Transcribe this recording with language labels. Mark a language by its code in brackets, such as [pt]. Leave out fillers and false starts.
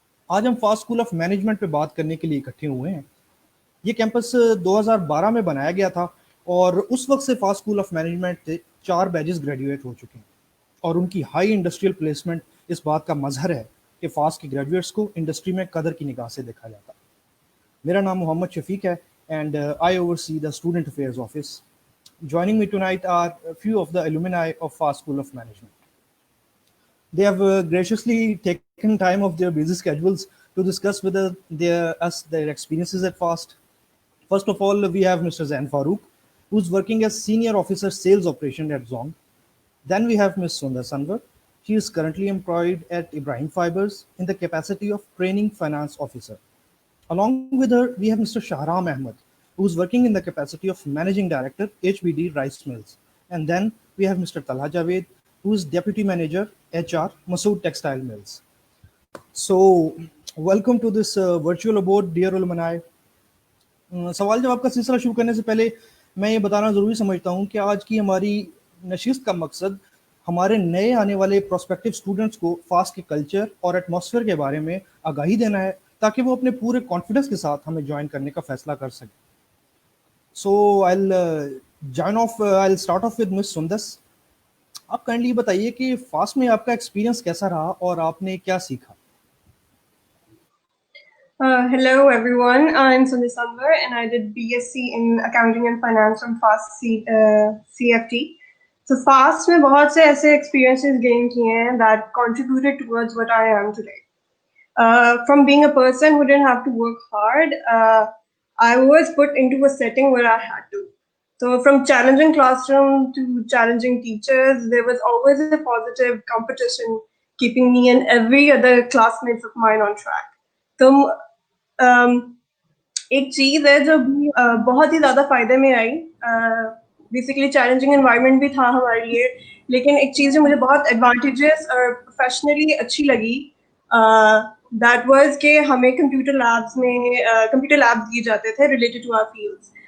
[ur] آج ہم fast school of management پہ بات کرنے کے لیے اکٹھے ہوئے ہیں۔ یہ کیمپس 2012 میں بنایا گیا تھا، اور اس وقت سے فاسٹ اسکول آف مینجمنٹ سے 4 بیچز گریجویٹ ہو چکے ہیں، اور ان کی ہائی انڈسٹریل پلیسمنٹ اس بات کا مظہر ہے کہ فاسٹ کے گریجویٹس کو انڈسٹری میں قدر کی نگاہ سے دیکھا جاتا۔ میرا نام محمد شفیق ہے، [en] And I oversee the student affairs office. Joining me tonight are a few of the alumni of Fast School of Management. They have graciously taken time of their busy schedules to discuss with us their experiences at Fast. First of all, we have Mr. Zain Farooq, who's working as Senior Officer Sales Operation at Zong. Then we have Ms. Sundar Sanvar. She is currently employed at Ibrahim Fibers in the capacity of Training Finance Officer. Along with her, we have Mr. Shahram Ahmed, who's working in the capacity of Managing Director, HBD Rice Mills. And then we have Mr. Talha Javed, who is Deputy Manager, HR, Masood Textile Mills. So, welcome to this virtual abode, dear alumni. [ur] سوال جواب کا سلسلہ شروع کرنے سے پہلے میں یہ بتانا ضروری سمجھتا ہوں کہ آج کی ہماری نشست کا مقصد ہمارے نئے آنے والے پروسپیکٹیو اسٹوڈنٹس کو فاسٹ کے کلچر اور ایٹماسفیئر کے بارے میں آگاہی دینا ہے، تاکہ وہ اپنے پورے کانفیڈنس کے ساتھ ہمیں جوائن کرنے کا فیصلہ کر سکیں۔ سو [en] I'll start off with Miss Sundas. [ur] آپ کائنڈلی بتائیے کہ فاسٹ میں آپ کا ایکسپیرینس کیسا رہا اور آپ نے کیا سیکھا؟ [en] Hello everyone, I'm Sundar Sanvar and I did BSc in Accounting and Finance from FAST CFT. So FAST [ur] میں بہت سے ایسے [en] experiences gain [ur] کیے ہیں [en] that contributed towards what I am today. From being a person who didn't have to work hard, I was put into a setting where I had to. So from challenging classroom to challenging teachers, there was always a positive competition keeping me and every other classmates of mine on track. [ur] تو ایک چیز ہے جو بہت ہی زیادہ فائدے میں آئی، basically challenging environment بھی تھا ہمارے لیے، لیکن ایک چیز جو مجھے بہت ایڈوانٹیجز اور پروفیشنلی اچھی لگی [en] that was [ur] کہ ہمیں کمپیوٹر لیبس دیے جاتے تھے [en] Related to our fields.